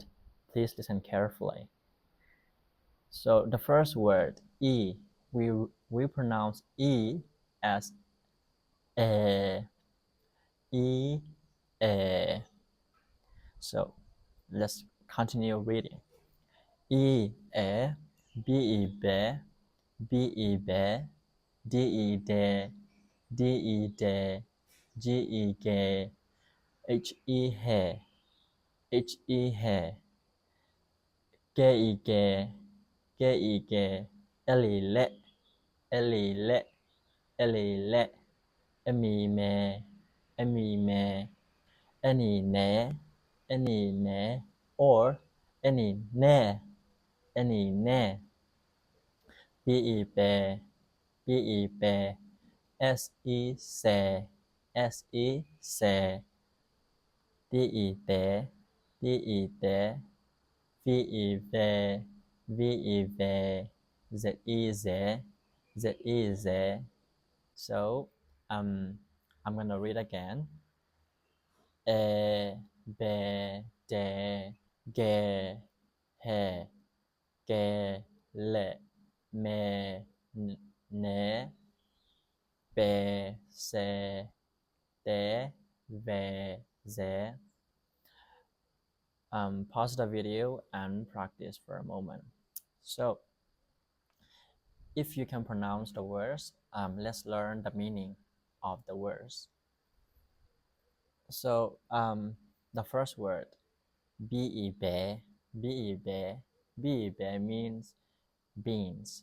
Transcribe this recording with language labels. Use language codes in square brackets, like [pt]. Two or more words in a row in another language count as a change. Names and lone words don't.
[en] Please listen carefully. So the first word, E, we pronounce E as E, E, E. So let's continue reading. E, E, B, E, B, B, E, B, D, E, D, D, E, D, G, E, G, H, E, He, H, E, He, G, E, G, G, E, G, L, E, Le, L, E, Le, L, E, Le, M, E, Me, M, E, Me, N, E, Ne, N, E, Ne, or N, E, Ne, N, E, Ne, B, E, Be, B, E, Be, S, E, Se, S, E, Se, D, E, De, D, E, De, V, E, Ve, V, E, Ve, Z, E, Z, Z, E, Z. So I'm gonna read again. E, Be, De, Ge, He, Ge, Le, Me, Ne, Be, Se, De, Ve, Ze. Pause the video and practice for a moment. So if you can pronounce the words, let's learn the meaning of the words. So the first word, be, be means beans.